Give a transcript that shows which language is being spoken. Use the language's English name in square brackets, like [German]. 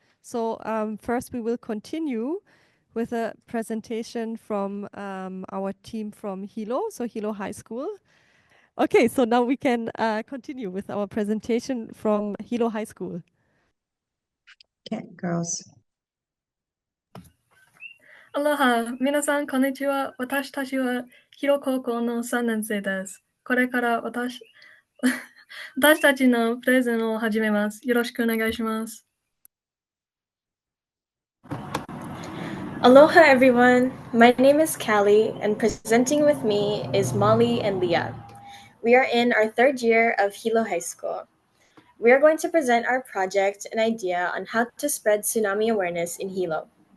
[English] So first we will continue with a presentation from our team from Hilo, so Hilo High School. Okay, so now we can continue with our presentation from Hilo High School. Okay, girls. [Japanese] Aloha, 皆さんこんにちは。私たちは広高校の3年生です。これから私たちのプレゼンを始めます。よろしくお願いします。 [English] Aloha everyone, my name is Callie and presenting with me is Molly and Leah. We are in our third year of Hilo High School. We are going to present our project and idea on how to spread tsunami awareness in Hilo.